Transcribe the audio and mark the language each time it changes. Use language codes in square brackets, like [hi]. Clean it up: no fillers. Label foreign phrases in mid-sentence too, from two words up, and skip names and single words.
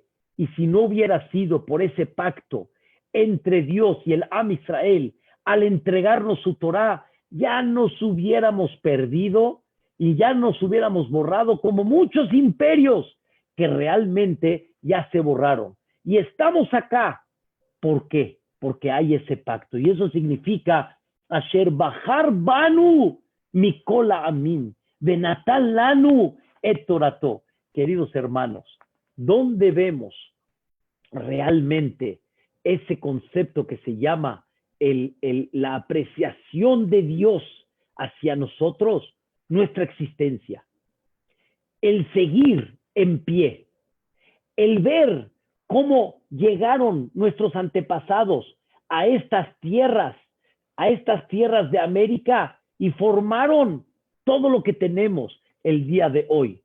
[es] Y si no hubiera sido por ese pacto entre Dios y el [he] עם ישראל, [es] al entregarnos su Torah, ya nos hubiéramos perdido y ya nos hubiéramos borrado como muchos imperios que realmente ya se borraron. Y estamos acá. ¿Por qué? Porque hay ese pacto. Y eso significa [he] אשר בחר בנו מכל העמים ונתן לנו את תורתו. [es] Queridos hermanos, ¿dónde vemos realmente ese concepto que se llama la apreciación de Dios hacia nosotros? Nuestra existencia, el seguir en pie, el ver cómo llegaron nuestros antepasados a estas tierras de América y formaron todo lo que tenemos el día de hoy.